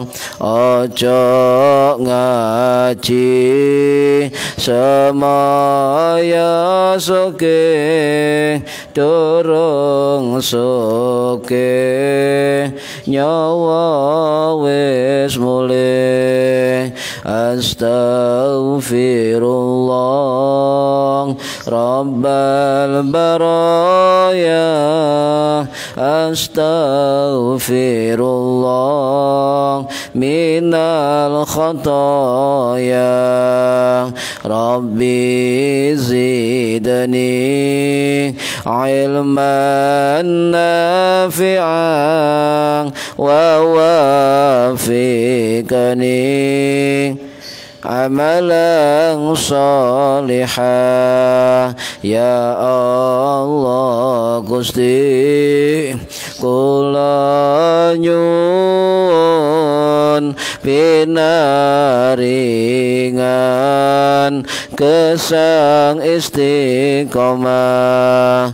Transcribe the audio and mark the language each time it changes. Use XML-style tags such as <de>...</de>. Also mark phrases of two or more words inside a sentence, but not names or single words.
<jv>Ojo ngaji semaya soke durung soke nyawa wis mulih.</jv> <ar>أستغفر الله رب البرايا. أستغفر الله من الخطايا. رب زدني علما نافعا ووفقني عملا صالحة.</ar> <jv>Ya Allah Gusti kula nyuwun pinaringan gesang istiqomah.</jv>